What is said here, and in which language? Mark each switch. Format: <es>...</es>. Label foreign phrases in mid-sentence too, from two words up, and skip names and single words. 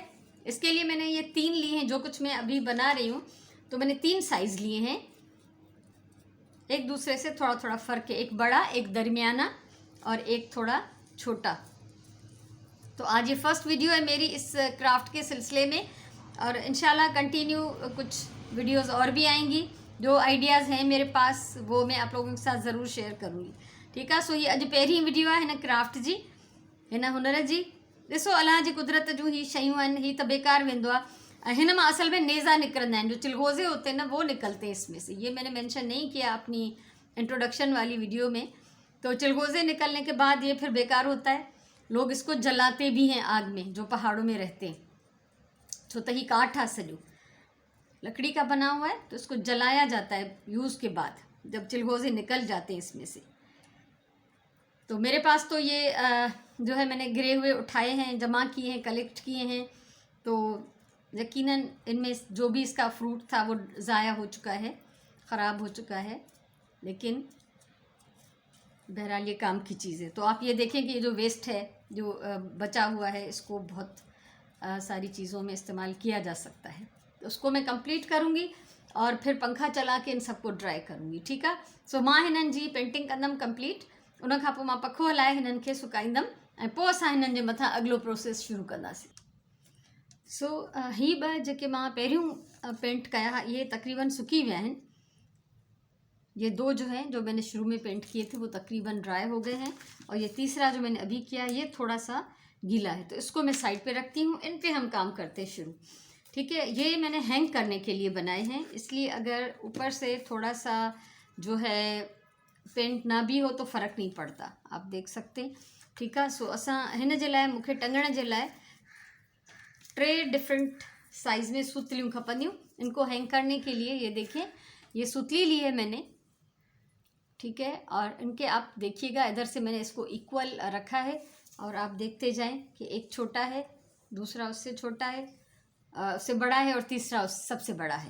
<hi>इसके लिए मैंने ये 3 लिए हैं, जो कुछ मैं अभी बना रही हूँ तो मैंने 3 साइज़ लिए हैं, एक दूसरे से थोड़ा थोड़ा फ़र्क है, एक बड़ा, एक दरमियाना और एक थोड़ा छोटा। तो आज ये</hi> <en>first video</en> <hi>है मेरी इस क्राफ्ट के सिलसिले में, और इंशाल्लाह कंटिन्यू कुछ वीडियोस और भी आएंगी। जो आइडियाज़ हैं मेरे पास वो मैं आप लोगों के साथ ज़रूर शेयर करूँगी। ठीक है,</hi> <sd>सो ये अॼु पहिरीं वीडियो आहे हिन क्राफ्ट जी, हिन हुनर जी। ॾिसो, अलाह जी कुदरत जूं ही शयूं आहिनि, ही त बेकार वेंदो आहे। हिन मां असल में नेज़ा निकरंदा आहिनि,</sd> <hi>जो चिलगोज़े होते हैं ना वो निकलते हैं इसमें से। ये मैंने मेंशन नहीं किया अपनी इंट्रोडक्शन वाली वीडियो में। तो चिलगोज़े निकलने के बाद ये फिर बेकार होता है। लोग इसको जलाते भी हैं आग में, जो पहाड़ों में रहते हैं।</hi> <sd>छो त ही काठ आहे सॼो,</sd> <hi>लकड़ी का बना हुआ है, तो इसको जलाया जाता है यूज़ के बाद, जब चिलगोज़े निकल जाते हैं इसमें से। तो मेरे पास तो ये जो है मैंने गिरे हुए उठाए हैं, जमा किए हैं, कलेक्ट किए हैं। तो यकीनन इनमें जो भी इसका फ्रूट था वो ज़ाया हो चुका है, ख़राब हो चुका है, लेकिन बहरहाल ये काम की चीज़ है। तो आप ये देखें कि ये जो वेस्ट है, जो बचा हुआ है, इसको बहुत सारी चीज़ों में इस्तेमाल किया जा सकता है। तो उसको मैं कंप्लीट करूँगी और फिर पंखा चला के इन सबको ड्राई करूँगी। ठीक है,</hi> <sd>सो मां हिननि जी पेंटिंग कंदमि कंप्लीट, उन खां पोइ मां पखो हलाए हिननि खे सुकाईंदमि ऐं पोइ असां हिननि जे मथां अॻिलो प्रोसेस शुरू कंदासीं। सो ही ॿ जेके मां पहिरियों पेंट कया हुआ ये तक़रीबन सुकी विया आहिनि।</sd> <hi>ये 2 जो हैं जो मैंने शुरू में पेंट किए थे वो तकरीबन ड्राई हो गए हैं, और ये तीसरा जो मैंने अभी किया ये थोड़ा सा गीला है, तो इसको मैं साइड पे रखती हूँ। इन पे हम काम करते हैं शुरू। ठीक है, ये मैंने हैंग करने के लिए बनाए हैं, इसलिए अगर ऊपर से थोड़ा सा जो है पेंट ना भी हो तो फ़र्क नहीं पड़ता, आप देख सकते हैं। ठीक है,</hi> <sd>सो असां हिन जे लाइ मूंखे टंगण जे लाइ 3</sd> <en>different size</en> <sd>में सुतलियूं खपंदियूं।</sd> <hi>इनको हैंग करने के लिए ये देखिए, ये सुतली ली है मैंने, ठीक है। और इनके आप देखिएगा, इधर से मैंने इसको इक्वल रखा है और आप देखते जाएं कि एक छोटा है, दूसरा उससे छोटा है, उससे बड़ा है, और तीसरा उस सबसे बड़ा है।</hi>